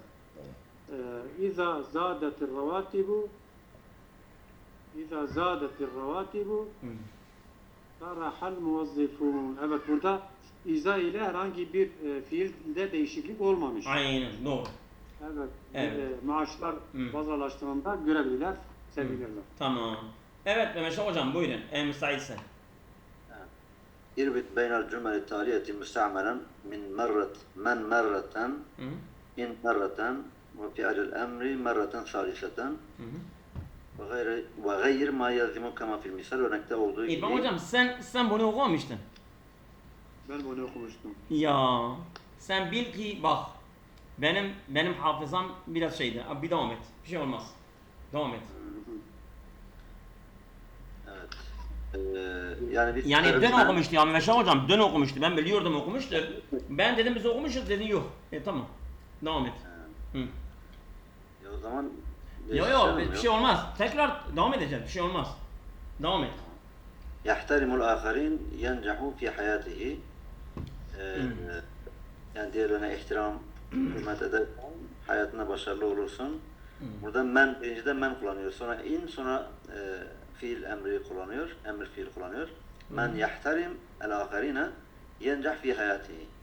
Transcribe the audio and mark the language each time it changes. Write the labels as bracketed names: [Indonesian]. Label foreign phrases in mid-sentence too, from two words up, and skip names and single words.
[Arabic] إذا زادت الرواتب سر الموظفون. [Turkish] Evet, burada iza ile herhangi bir fiilde değişiklik olmamış. Aynen, doğru. Evet. Maaşlar fazlalaştığında görebilirler, sevinirler. Tamam. Evet Mehmet hocam buyurun. Müsaitsen. [Arabic] يربط بين الجمل التالية مستعملا من من مرة إن مرة وفعل الأمر مرة ثالثة وغير ما يلزم كما في المثال [Turkish] örnekte olduğu gibi. İlhan hocam sen bunu okumamıştın. Ben bunu okumuştum. Ya sen bil ki bak benim hafızam biraz şeydi. Abi bir devam et. Bir şey olmaz. Devam et. Evet. Yani dün okumuştu ya Meşe hocam dün okumuştu. Ben biliyordum okumuştu. Ben dedim biz okumuşuz dedi yok. Tamam. Devam et. O zaman yok bir şey olmaz. Tekrar devam edeceğiz. Bir şey olmaz. Devam et. [Arabic] يحترم الآخرين ينجح في حياته. [Turkish] Yani diğerlerine ihtiram, hürmet edersen hayatına başarılı olursun. Burada birincide men kullanıyor. Sonra sonra fiil emri kullanıyor. Emir fiil kullanıyor. [Arabic] من يحترم الآخرين ينجح في حياته.